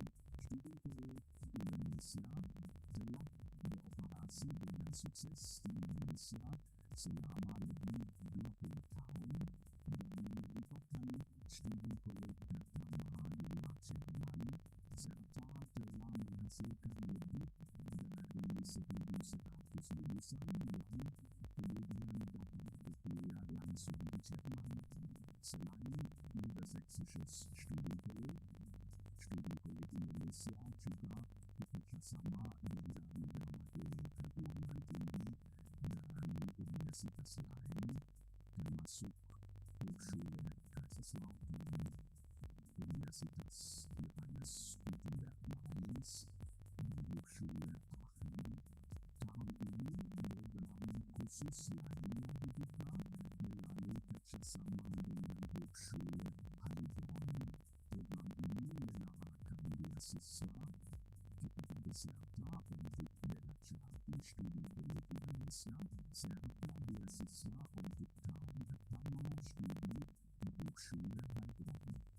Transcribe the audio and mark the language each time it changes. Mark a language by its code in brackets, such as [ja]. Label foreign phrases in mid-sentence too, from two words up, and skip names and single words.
[id] Studium Politik Indonesia telah beroperasi dengan sukses di Indonesia selama lebih 20 tahun dan merupakan studi politik pertama di luar Jerman serta telah menghasilkan lebih dari 1.100 lulusan yang kemudian dapat berkuliah langsung di Jerman. Selain Niedersächsisches Studienkolleg, Studium Politik Indonesia juga bekerjasama dengan berbagai perguruan tinggi dan universitas lain, termasuk Hochschule Kaiserslautern, Universitas Johannes Gutenberg Mainz, dan Hochschule Aachen. Tahun ini program khusus lainnya dibuka melalui kerjasama dengan Hochschule Heilbronn. Program ini menawarkan beasiswa kepada peserta untuk belajar di Studium Politik Indonesia serta beasiswa untuk tahun pertama studi di Hochschule Heilbronn.